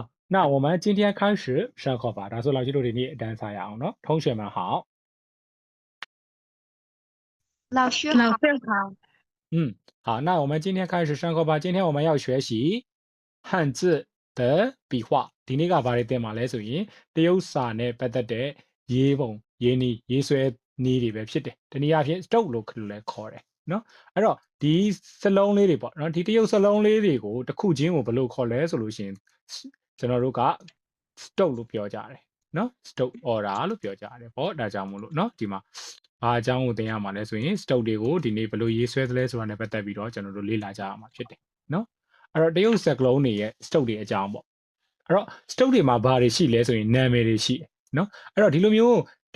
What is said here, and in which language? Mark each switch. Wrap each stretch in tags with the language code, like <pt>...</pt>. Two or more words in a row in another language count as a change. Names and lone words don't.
<zh>那我们今天开始上课吧。打算老师都给你单撒样呢，同学们好。老师好，老师好，好，那我们今天开始上课吧。今天我们要学习汉字的笔画。</zh> <my>ဒီနေ့ကဘာတွေသင်မှာလဲဆိုရင်တရုတ်စာနဲ့ပတ်သက်တဲ့ရေးပုံရေးနည်းရေးဆွဲနည်းတွေပဲဖြစ်တယ်။တနည်းအားဖြင့် stroke လို့လည်း ခေါ်တယ်နော်။အဲ့တော့ဒီစလုံးလေးတွေပေါ့နော်ဒီတရုတ်စလုံးလေးတွေကိုတစ်ခုချင်းကိုဘယ်လိုခေါ်လဲဆိုလို့ရှိရင်ကျွန်တော်တို့က stroke လို့ပြောကြတယ်နော်</my> <en>stroke order</en> <my>လို့ပြောကြတယ်ပေါ့ဒါကြောင့်မို့လို့နော်ဒီမှာဘာအကြောင်းကိုသင်ရမှာလဲဆိုရင် stroke တွေကိုဒီနေ့ဘယ်လိုရေးဆွဲသလဲဆိုတာနဲ့ပတ်သက်ပြီးတော့ကျွန်တော်တို့လေ့လာကြရမှာဖြစ်တယ်နော်အဲ့တော့တရုတ်စကလုံးတွေရဲ့ stroke တွေအကြောင်းပေါ့အဲ့တော့ stroke တွေမှာဘာတွေရှိလဲဆိုရင်နာမည်တွေရှိတယ်နော်အဲ့တော့ဒီလိုမျိုးတ</my>